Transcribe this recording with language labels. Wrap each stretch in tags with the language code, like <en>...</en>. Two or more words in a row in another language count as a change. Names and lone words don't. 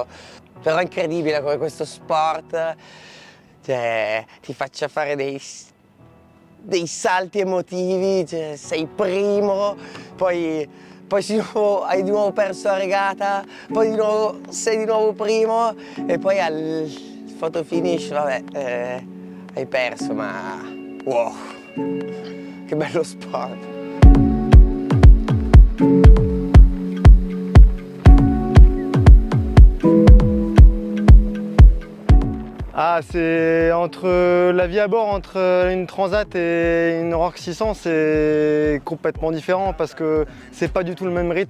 <it>Però è incredibile come questo sport ti faccia fare dei salti emotivi, cioè, sei primo, poi hai di nuovo perso la regata, poi sei di nuovo primo e poi al</it> <en>photo finish,</en> <it>vabbè, hai perso, ma wow, che bello sport!</it> <fr>Ah, c'est entre la vie à bord entre une Transat et une Rock 600, c'est complètement différent parce que c'est pas du tout le même rythme.</fr>